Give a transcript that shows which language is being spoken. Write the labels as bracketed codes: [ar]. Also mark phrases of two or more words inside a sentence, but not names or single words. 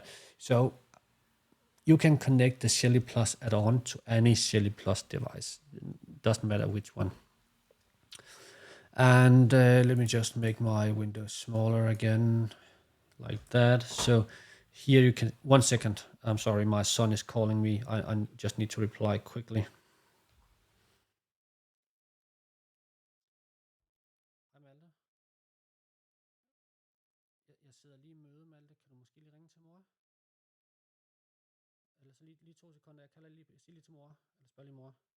[en] So you can connect the Shelly Plus add-on to any Shelly Plus device. It doesn't matter which one. And let me just make my window smaller again, like that. So here you can, 1 second, I'm sorry, my son is calling me. I just need to reply quickly. [da] Hej Malte. Jeg sidder lige i møde, Malte. Kan du måske lige ringe til mor? Eller så lige 2 sekunder. Jeg kan lige sige lige til mor. Eller spørge lige mor.